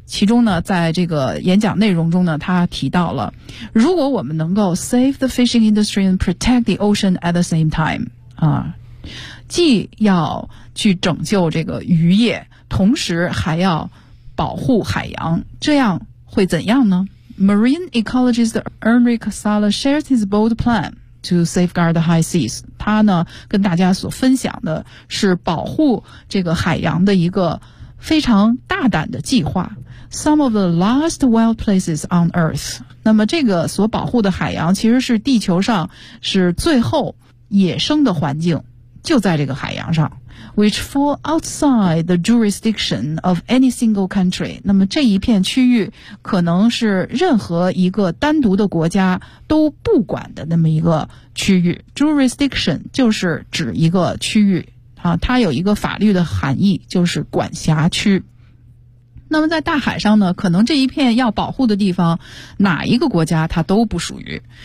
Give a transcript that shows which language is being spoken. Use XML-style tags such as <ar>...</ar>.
<zh>其中呢，在这个演讲内容中呢，他提到了，如果我们能够</zh> <en>save the fishing industry and protect the ocean at the same time，</en> <zh>啊，既要去拯救这个渔业，同时还要保护海洋，这样会怎样呢？</zh> <en>Marine ecologist Enric Sala shares his bold plan to safeguard the high seas.</en> <zh>他呢跟大家所分享的是保护这个海洋的一个非常大胆的计划。</zh> <en>Some of the last wild places on Earth.</en> <zh>那么这个所保护的海洋其实是地球上是最后野生的环境，就在这个海洋上。</zh> <en>Which fall outside the jurisdiction of any single country.</en> <zh>那么这一片区域可能是任何一个单独的国家都不管的那么一个区域。 Jurisdiction 就是指一个区域啊，它有一个法律的含义，就是管辖区。那么在大海上呢，可能这一片要保护的地方哪一个国家它都不属于。</zh>